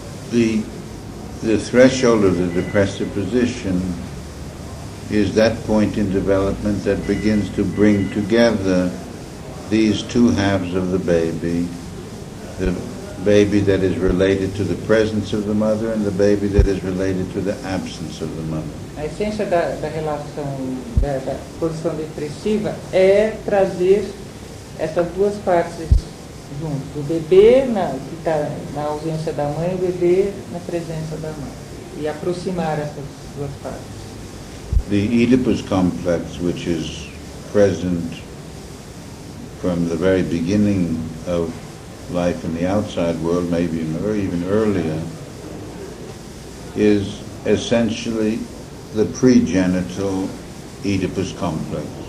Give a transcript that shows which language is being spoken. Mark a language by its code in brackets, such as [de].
[en] The threshold of the depressive position is that point in development that begins to bring together these two halves of the baby that is related to the presence of the mother and the baby that is related to the absence of the mother. [pt] A essência da relação, da posição depressiva é trazer essas duas partes juntos. O bebê que está na ausência da mãe e o bebê na presença da mãe. E aproximar essas duas partes. [en] The Oedipus complex, which is present from the very beginning of life in the outside world, maybe even earlier, is essentially the pregenital Oedipus complex.